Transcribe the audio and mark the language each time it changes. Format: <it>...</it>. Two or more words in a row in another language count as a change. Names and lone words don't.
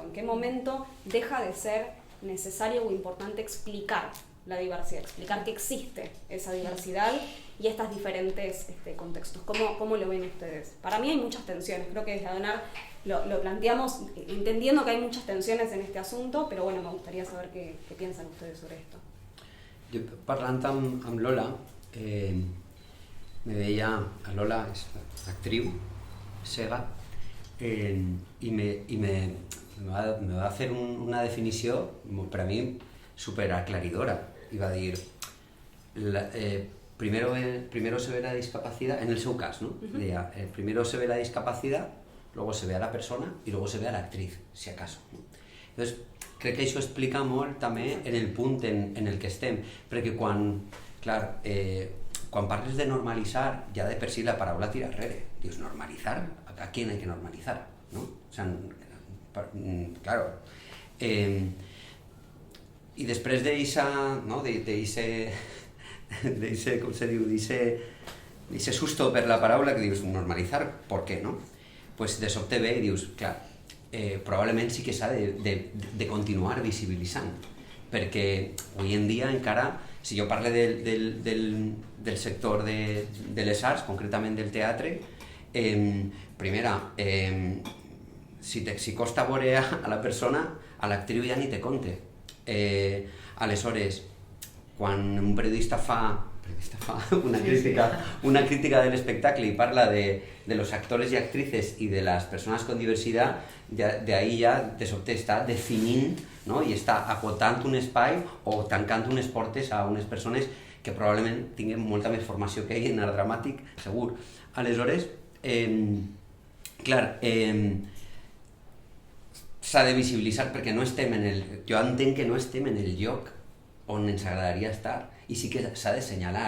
<es>¿En qué momento deja de ser necesario o importante explicar la diversidad, explicar que existe esa diversidad y estos diferentes contextos? ¿Cómo lo ven ustedes? Para mí hay muchas tensiones, creo que desde Donar lo planteamos entendiendo que hay muchas tensiones en este asunto, pero bueno, me gustaría saber qué piensan ustedes sobre esto.</es> <ca>Jo, parlant amb Lola, me deia, a Lola és actriu, cega,</ca> <es>y me va a hacer</es> <ca>una definició, per a mi, súper aclaridora.</ca> <es>Iba a dir, primero se ve la discapacidad,</es> <ca>en el seu cas,</ca> <es>¿no?</es> <ca>Deia,</ca> <es>primero se ve la discapacidad, luego se ve a la persona y luego se ve a la actriz, si acaso. Entonces,</es> <ca>crec que això explica molt també en el punt en el que estem, perquè quan parles de normalitzar, ja de per si la paraula tira arrere. Dius, normalitzar?</ca> <es>¿A quién hay que normalizar? ¿No? O sea, claro.</es> <ca>I després d'eixa, no? d'eixe, com se diu, d'eixe susto per la paraula que dius, normalitzar,</ca> <es>¿por qué, no?</es> <ca>Pues de sobte ve i dius, clar, probablement sí que s'ha de continuar visibilitzant, perquè avui en dia encara, si jo parlo del sector de les arts, concretament del teatre, primera, si costa veure a la persona, a l'actriu ja ni te compte. Aleshores, quan un periodista fa una crítica del espectacle y parla</ca> <es>de los actores y actrices y de las personas con diversidad, de ahí</es> <ca>ja de sobte està definint, no? I està acotant un espai o tancant unes portes a unes persones que probablement tinguin molta més formació que ell en art dramàtic, segur. Aleshores, clar, s'ha de visibilitzar perquè no estem jo entenc que no estem en el lloc on ens agradaria estar, i sí que s'ha d'assenyalar.</ca>